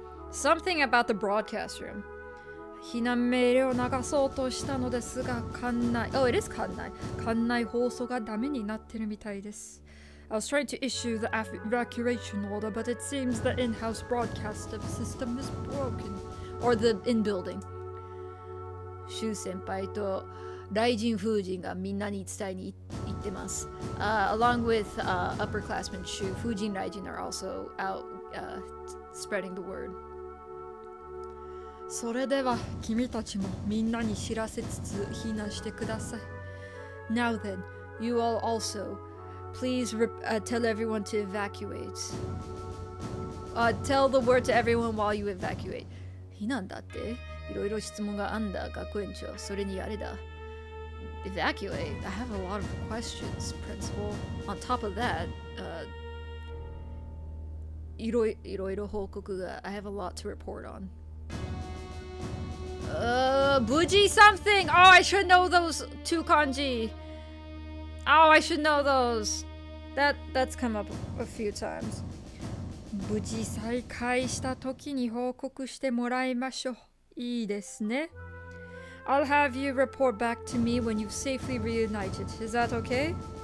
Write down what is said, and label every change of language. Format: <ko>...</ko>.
<en>Something about the broadcast room.</en> <ja>避難命令を流そうとしたのですが、館内、</ja> <en>oh, it is</en> <ja>館内。館内放送がダメになってるみたいです。</ja> <en>I was trying to issue the evacuation order, but it seems the in-house broadcast system is broken. Or the in-building.</en> <ja>シュ先輩と雷神風神がみんなに伝えに行ってます。</ja> <en>Along with upperclassmen Shu, Fujin and Raijin are also out spreading the word.</en> <ja>それでは君たちもみんなに知らせつつ避難してください。</ja> <en>Now then, you all also, please tell everyone to evacuate. Tell the word to everyone while you evacuate.</en> <ja>避難だって? いろいろ質問があんだ、学園長。それにあれだ。</ja> <en>Evacuate? I have a lot of questions, principal. On top of that,</en> <ja>いろいろ報告が</ja> <en>I have a lot to report on. Buji something! Oh, I should know those two kanji. Oh, I should know those. That's come up a few times.</en> <ja>無事再会した時に報告してもらいましょう。いいですね。</ja> <en>I'll have you report back to me when you've safely reunited. Is that okay?</en>